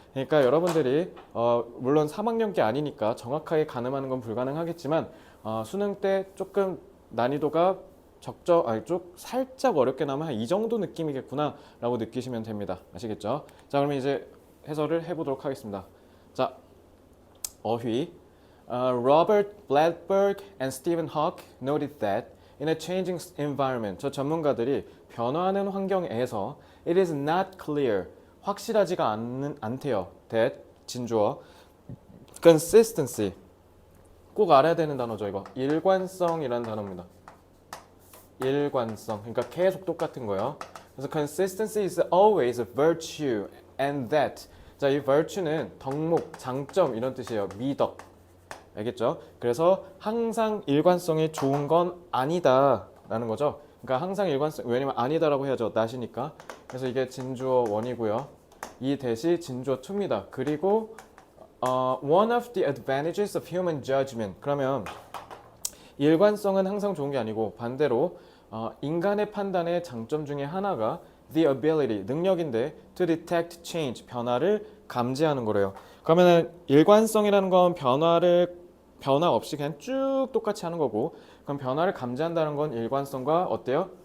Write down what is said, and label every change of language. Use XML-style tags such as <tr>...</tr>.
<ko>그러니까 여러분들이 물론 3학년 게 아니니까 정확하게 가늠하는 건 불가능하겠지만 수능 때 조금 난이도가 살짝 어렵게 나면 한 이 정도 느낌이겠구나 라고 느끼시면 됩니다. 아시겠죠? 자, 그러면 이제 해설을 해보도록 하겠습니다. 자, 어휘.</ko> <en>Robert Bladberg and Stephen Hawke noted that in a changing environment,</en> <ko>저 전문가들이 변화하는 환경에서</ko> <en>it is not clear,</en> <ko>확실하지가 않대요. that, 진주어, consistency, 꼭 알아야 되는 단어죠. 이거 일관성이라는 단어입니다. 일관성, 그러니까 계속 똑같은 거예요. 그래서</ko> <en>consistency is always a virtue and that,</en> <ko>자, 이 virtue는 덕목, 장점 이런 뜻이에요. 미덕. 알겠죠? 그래서 항상 일관성이 좋은 건 아니다 라는 거죠. 그러니까 항상 일관성, 왜냐면 아니다라고 해야죠. not이니까. 그래서 이게 진주어 1이고요. 이 대시 진주어 2입니다.</ko> <en>그리고 one of the advantages of human judgment.</en> <ko>그러면 일관성은 항상 좋은 게 아니고 반대로 인간의 판단의 장점 중에 하나가</ko> <en>the ability,</en> <ko>능력인데</ko> <en>to detect change,</en> <ko>변화를 감지하는 거래요. 그러면 일관성이라는 건 변화 없이 그냥 쭉 똑같이 하는 거고, 그럼 변화를 감지한다는 건 일관성과 어때요?</ko>